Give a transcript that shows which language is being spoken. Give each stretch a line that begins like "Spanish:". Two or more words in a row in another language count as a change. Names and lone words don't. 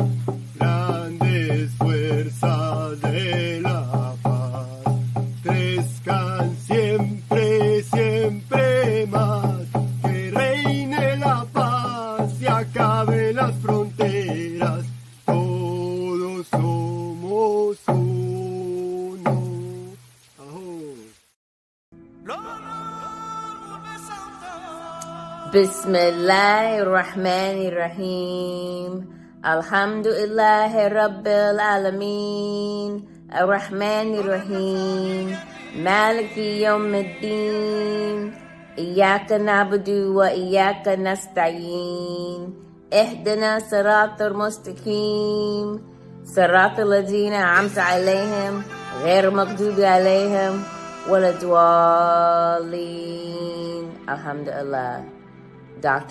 Spanish: Grandes fuerzas de la paz crezcan siempre, siempre más. Que reine la paz y acaben las fronteras. Todos somos uno.
Arabic: بسم الله الرحمن الرحيم. الحمد لله رب العالمين. الرحمن الرحيم مالك يوم الدين. إياك نعبد وإياك نستعين. اهدنا الصراط المستقيم. صراط الذين أمسى عليهم. غير المغضوب عليهم. ولا الضالين. الحمد لله. Dr.